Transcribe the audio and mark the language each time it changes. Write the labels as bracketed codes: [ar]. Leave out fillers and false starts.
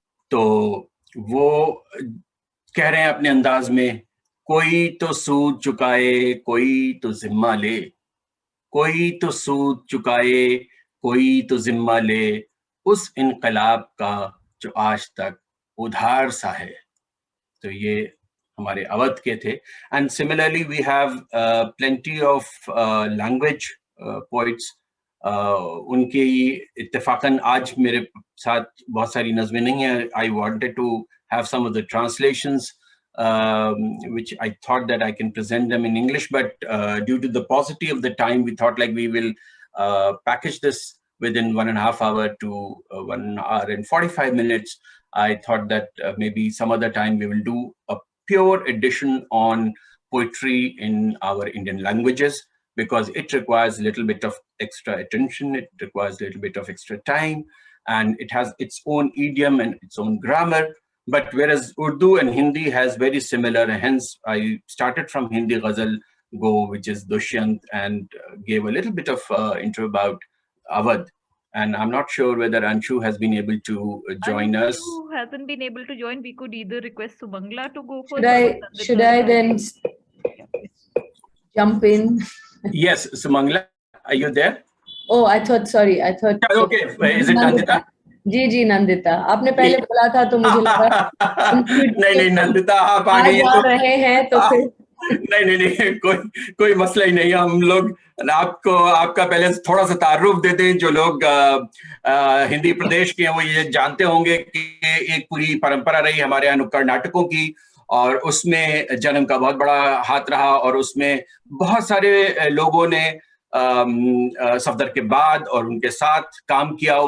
[hi] तो वो कह रहे हैं अपने अंदाज में, कोई तो सूद चुकाए कोई तो जिम्मा ले, कोई तो सूद चुकाए कोई तो जिम्मा ले, उस इनकलाब का जो आज तक उधार सा है। तो ये हमारे अवध के थे। [en] And similarly we have plenty of language poets. [hi] उनके इत्तेफाकन आज मेरे साथ बहुत सारी नज़में नहीं है। [en] I wanted to have some of the translations which I thought that I can present them in English, but due to the paucity of the time, we thought like we will package this within 1.5 hours to 1 hour and 45 minutes. I thought that maybe some other time we will do a pure edition on poetry in our Indian languages, because it requires a little bit of extra attention, it requires a little bit of extra time, and it has its own idiom and its own grammar. But whereas Urdu and Hindi has very similar, hence I started from Hindi Ghazal Go, which is Dushyant, and gave a little bit of intro about Awadh. And I'm not sure whether Anshu has been able to join us. Anshu hasn't been able to join. We could either request Sumangla to go for. Should I then jump in? Yes, Sumangla, are you there? Oh, I thought. Okay, is it Nandita? [hi] जी नंदिता, आपने पहले बोला था तो मुझे लगा नहीं नंदिता आप आ गई तो रहे हैं तो फिर नहीं कोई मसला ही नहीं। हम लोग आपको आपका पहले थोड़ा सा तारुफ देते हैं। जो लोग हिंदी प्रदेश के हैं वो ये जानते होंगे कि एक पूरी परंपरा रही हमारे यहाँ नुक्कड़ नाटकों की, और उसमें जन्म का बहुत बड़ा हाथ रहा, और उसमें बहुत सारे लोगों ने सफदर के बाद और उनके साथ काम किया।